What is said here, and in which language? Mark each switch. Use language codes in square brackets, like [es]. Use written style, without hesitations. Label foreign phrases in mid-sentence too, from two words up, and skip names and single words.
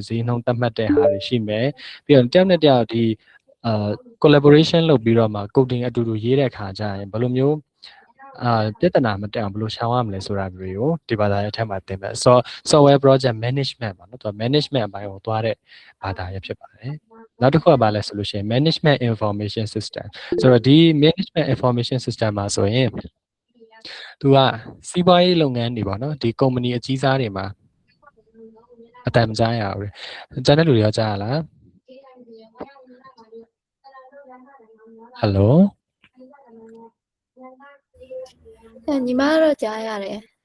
[my] ဈေးနှုန်းသတ်မှတ်တဲ့ဟာတွေရှိမယ်ပြီးတော့တယောက်နဲ့တယောက်ဒီcollaboration လုပ်ပြီးတော့မှ coding အတူတူရေးတဲ့ခါကျရင်ဘ ယ်လိုမျိုးပြဿနာမတက်အောင်ဘယ်လိုရှောင်ရမလဲဆိုတာတွေကိုဒီဘာသာရပ်ထဲမှာသင်မယ် [en] software project management [my] ပါနော်သူက management အပိုင်းကိုသွားတဲ့ဘာသာရပ်ဖြစ်ပါတယ်နောက်တစ်ခုကဘာလဲဆိုလို့ရှိရင် [en] management information system [my] ဆိုတော့ဒီ [en] management information system [my] မှာဆိုရင်သူကစီးပွားရေးလုပ်ငန်းတွေပေါ့နော်ဒီ company အကြီးစားတွေမှာအတန်မကြားရဘူး။ကြားတဲ့လူတွေရောကြားရလား။ Hello ညီမတော့ကြားရတယ်